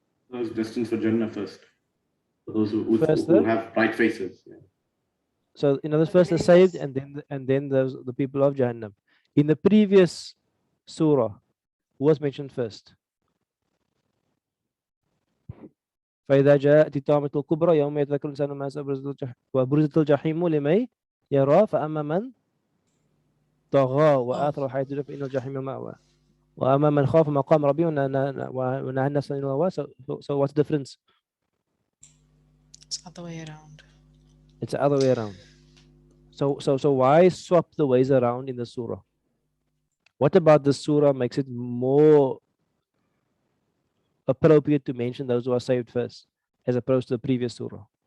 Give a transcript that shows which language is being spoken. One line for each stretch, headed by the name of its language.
English: Those destined for Jannah first. For those who have bright faces. Yeah. So in other words, first the saved, and then the people of Jahannam. In the previous surah, who was mentioned first?
Arabic: فإذا جاءت الطامة الكبرى يوم يتذكر الإنسان ما سأل وبرزت الجحيم لمن يرى فأما من طغى وآثر الحياة الدنيا فإن الجحيم المأوى وأما من خاف مقام ربه ونهى النفس عن الهوى.
English: So what's the difference? It's the other way around. It's the other way around. So why swap the ways around in the surah? What about the surah makes it more appropriate to mention those who are saved first, as opposed to the previous surah?